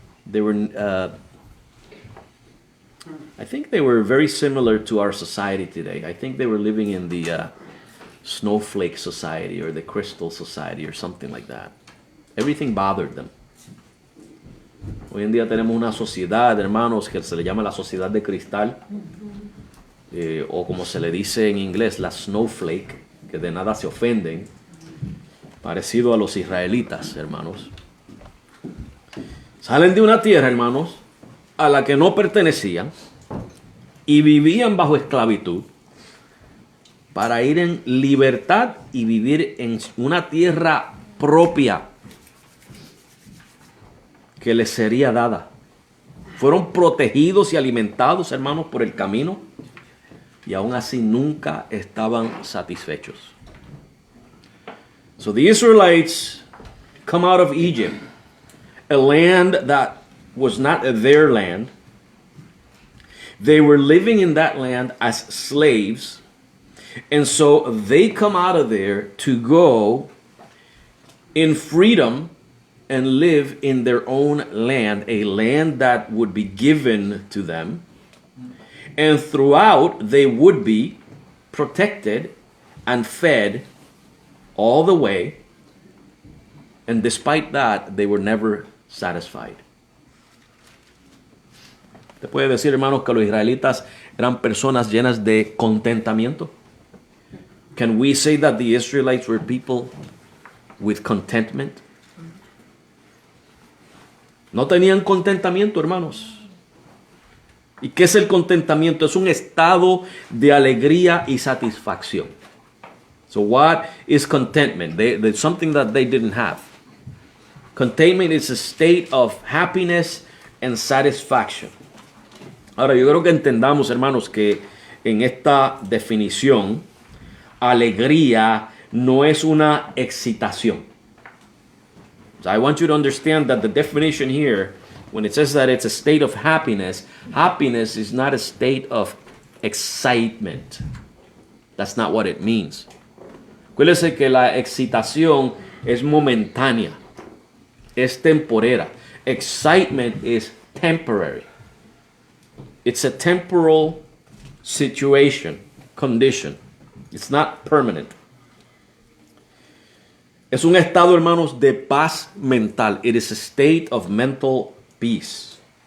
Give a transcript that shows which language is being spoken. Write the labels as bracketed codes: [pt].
[en] They were, I think they were very similar to our society today. I think they were living in the snowflake society or the crystal society or something like that. Everything bothered them. [es] Hoy en día tenemos una sociedad, hermanos, que se le llama la sociedad de cristal, o como se le dice en inglés, la snowflake, que de nada se ofenden, parecido a los israelitas, hermanos. Salen de una tierra, hermanos, a la que no pertenecían y vivían bajo esclavitud para ir en libertad y vivir en una tierra propia que les sería dada. Fueron protegidos y alimentados, hermanos, por el camino, y aún así nunca estaban satisfechos. [en] So the Israelites come out of Egypt, a land that was not their land. They were living in that land as slaves, and so they come out of there to go in freedom and live in their own land, a land that would be given to them. And throughout, they would be protected and fed all the way. And despite that, they were never satisfied. [es] ¿Te puede decir, hermanos, que los israelitas eran personas llenas de contentamiento? [en] Can we say that the Israelites were people with contentment? [es] No tenían contentamiento, hermanos. ¿Y qué es el contentamiento? Es un estado de alegría y satisfacción. [en] So what is contentment? There's something that they didn't have. Contentment is a state of happiness and satisfaction. [es] Ahora, yo creo que entendamos, hermanos, que en esta definición, alegría no es una excitación. [en] So I want you to understand that the definition here when it says that it's a state of happiness, happiness is not a state of excitement. That's not what it means. [es] Acuérdese que la excitación es momentánea, es temporera. [en] Excitement is temporary. It's a temporal situation, condition. It's not permanent. [es] Es un estado, hermanos, de paz mental. [en] It is a state of mental peace.